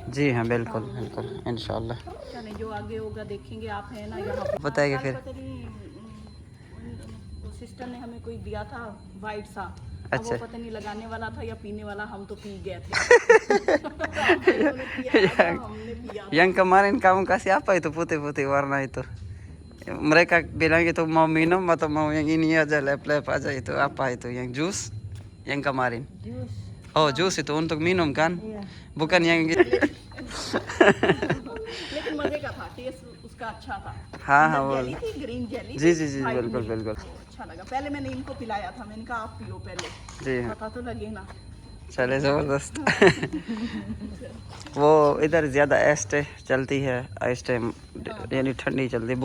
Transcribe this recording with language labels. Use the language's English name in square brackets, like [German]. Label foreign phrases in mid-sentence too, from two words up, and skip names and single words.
[Hindi] जी हाँ बिल्कुल बिल्कुल इंशाल्लाह। चले जो आगे होगा देखेंगे। आप है ना यहाँ पे बताइए कल फिर। पता नहीं, वो सिस्टर ने हमें कोई दिया था वाइट सा। अब अच्छा। वो पता नहीं लगाने वाला था या पीने वाला, हम तो पी गए थे। उन्होंने पिया, हमने पिया। [Indonesian] yang kemarin kamu kasih apa itu putih-putih warna itu? Mereka bilang itu mau minum atau mau yang ini aja lep-lep aja, itu apa itu yang jus yang kemarin? जूस। Oh jus itu untuk minum kan? Iya। Bukan yang [Hindi] लेकिन मजे का था, टेस्ट उसका अच्छा था। हाँ हाँ अंदर वो जेली थी, [English] green jelly. [Hindi] जी जी जी white बिल्कुल milk। बिल्कुल अच्छा लगा। पहले मैंने इनको पिलाया था, मैंने कहा आप पियो पहले, जी हाँ पता तो लगे ना। चले ज़बरदस्त। वो इधर ज़्यादा एस्टे चलती है, एस्टे यानी ठंडी चलती है।